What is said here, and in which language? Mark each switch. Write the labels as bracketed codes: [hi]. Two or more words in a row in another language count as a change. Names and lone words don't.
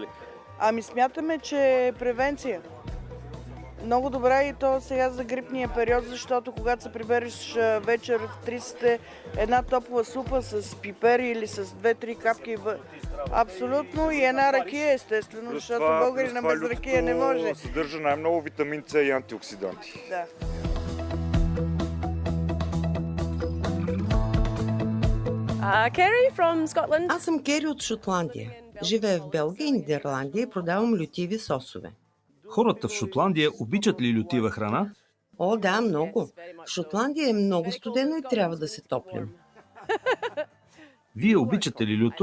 [bg] Ами смятаме, че е превенция. Много добра и то сега за грипния период, защото когато се прибереш вечер в 30 една топла супа с пипер или с 2-3 капки, абсолютно, и една ракия, естествено, защото българина без ракия не може. Съдържа най-много витамин С и антиоксиданти. Да. [en] Kerry from Scotland. [bg] Аз съм Кери от Шотландия. Живея в Белгия и Нидерландия и продавам лютиви сосове. Хората в Шотландия обичат ли лютива храна? О, да, много. В Шотландия е много студено и трябва да се топлим. Вие обичате ли люто?